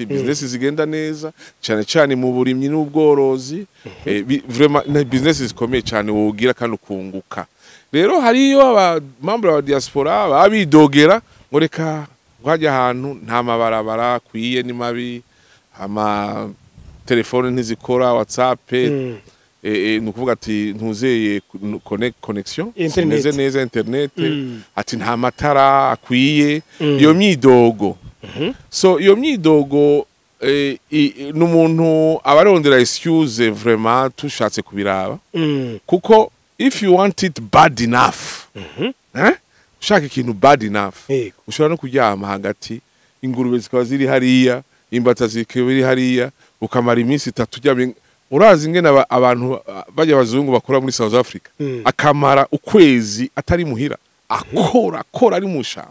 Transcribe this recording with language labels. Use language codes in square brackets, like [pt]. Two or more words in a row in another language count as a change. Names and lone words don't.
[rn] zigenda neza cyane mu burimyi n'ubworozi vraiment na business zikomeye cyane wogira kandi ukunguka rero hariyo aba membre ba diaspora babidogera ngo reka Wajya ahantu nta mabarabara akwiye ni mabi, ama telefone ntizikora, WhatsApp ni ukuvuga ati ntuzeye connection imeze neza, internet ati nta matara akwiye, iyo myidogo. So iyo myidogo n'umuntu abarondera excuse vraiment tushatse kubiraba, kuko [en] if you want it bad enough, [rn] ushaka ikintu [en] bad enough, [rn] ushobora no kuryama hagati, ingurube zikaba ziri hariya, imbata zikaba ziri hariya, ukamara iminsi 3 uryamye. Urazi ingene abantu bajya abazungu bakora muri South Africa, akamara ukwezi atari muhira, akora ari mu shamba.